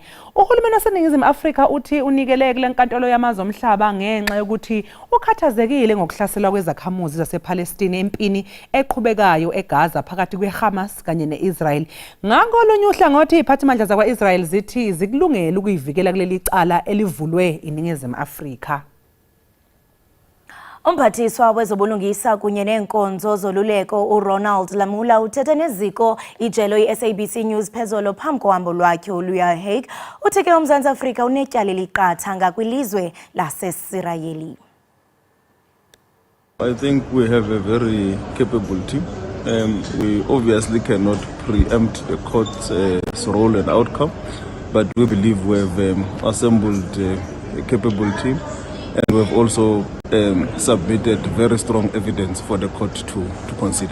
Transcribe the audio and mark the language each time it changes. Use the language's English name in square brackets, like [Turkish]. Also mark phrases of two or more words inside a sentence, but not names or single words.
[Zulu] Uhulumeni waseningizimu Afrika uthi unikele kule nkantolo yamazwe omhlaba ngenxa yokuthi ukhathazekile ngokuhlaselwa kwezakhamuzi zasePalestine empini eqhubekayo eGaza phakathi kweHamas kanye neIsrael. Ngakholunye uhlangothi iziphathimandla zakwa-Israel zithi zikulungele ukuyivikela kuleli cala elivulwe iningizimu Afrika. [Xhosa] Umphathiswa wezobulungisa kunye nenkonzo zoluleko uRonald Lamula uthethe neziko ijelo iSABC News phezolo phambi kohambo lwakhe oluya Hague. Uthi ke uMzantsi Afrika unetyala eliqatha ngakwilizwe laseSirayeli. [English] I think we have a very capable team. We obviously cannot preempt the court's role and outcome, but we believe we have assembled a capable team. And we've also submitted very strong evidence for the court to consider.